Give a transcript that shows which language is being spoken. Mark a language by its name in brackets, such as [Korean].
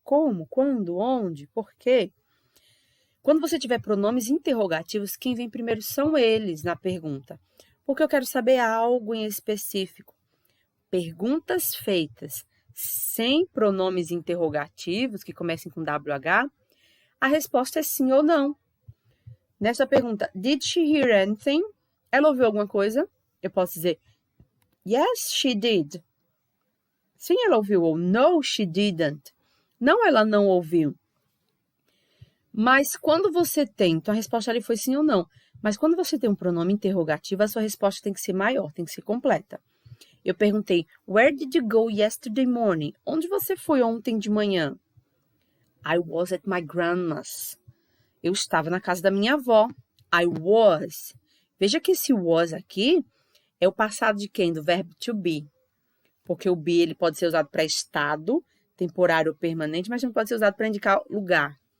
[Portuguese] Como, quando, onde, por quê? Quando você tiver pronomes interrogativos, quem vem primeiro são eles na pergunta. Porque eu quero saber algo em específico. Perguntas feitas sem pronomes interrogativos, que comecem com WH, a resposta é sim ou não. Nessa pergunta, [English] did she hear anything? [Portuguese] Ela ouviu alguma coisa? Eu posso dizer, [English] yes, she did. [Portuguese] Sim, ela ouviu. Ou [English] no, she didn't. [Portuguese] Não, ela não ouviu. Mas quando você tem, então a resposta ali foi sim ou não. Mas quando você tem um pronome interrogativo, a sua resposta tem que ser maior, tem que ser completa. Eu perguntei, [English] where did you go yesterday morning? [Portuguese] Onde você foi ontem de manhã? [English] I was at my grandma's. [Portuguese] Eu estava na casa da minha avó. [English] I was. [Portuguese] Veja que esse was aqui é o passado de quem? Do verbo to be. Porque o be ele pode ser usado para estado, temporário ou permanente, mas não pode ser usado para indicar lugar.